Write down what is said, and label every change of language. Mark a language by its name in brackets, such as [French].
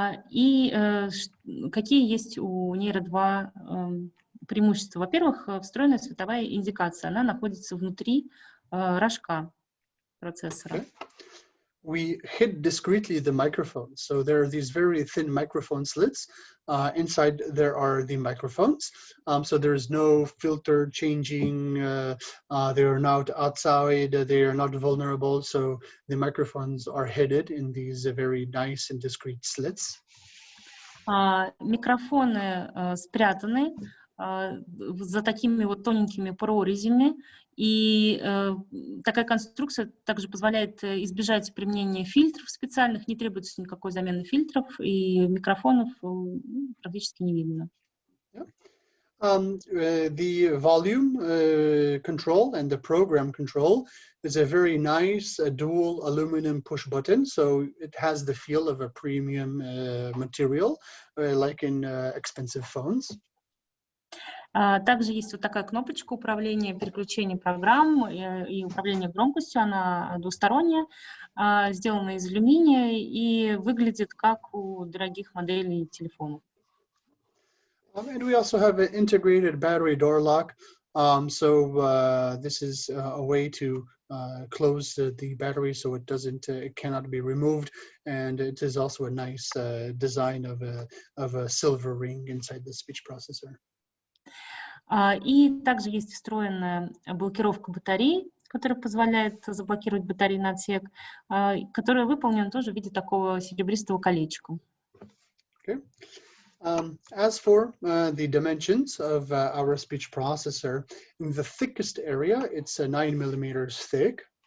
[Russian] И какие есть у Neuro 2 преимущества? Во-первых, встроенная световая индикация. Она находится внутри рожка процессора. [English] Okay. we hid discretely the microphones. So there are these very thin microphone slits. Inside there are the microphones. So there's no filter changing. They are not outside. They are not vulnerable. So the microphones are hidden in these very nice and discrete slits. [Russian] Микрофоны спрятаны за такими вот тоненькими прорезями, и такая конструкция также позволяет избежать применения фильтров специальных, не требуется никакой замены фильтров, и микрофонов практически не видно. [English] The volume control and the program control is a very nice dual aluminum push button, so it has the feel of a premium material, like in expensive phones. [Russian] Также есть вот такая кнопочка управления, переключения программ и управления громкостью. Она двусторонняя, сделана из алюминия и выглядит как у дорогих моделей телефонов. [English] And we also have an integrated battery door lock. So this is a way to close the battery so it cannot be removed. And it is also a nice design of a silver ring inside the speech processor. [Russian] И также есть встроенная блокировка батареи, которая позволяет заблокировать батареи на отсек, которая выполнена тоже в виде такого серебристого колечка. [English] Okay. As for the dimensions of our speech processor, in the thickest area, it's 9 millimeters thick.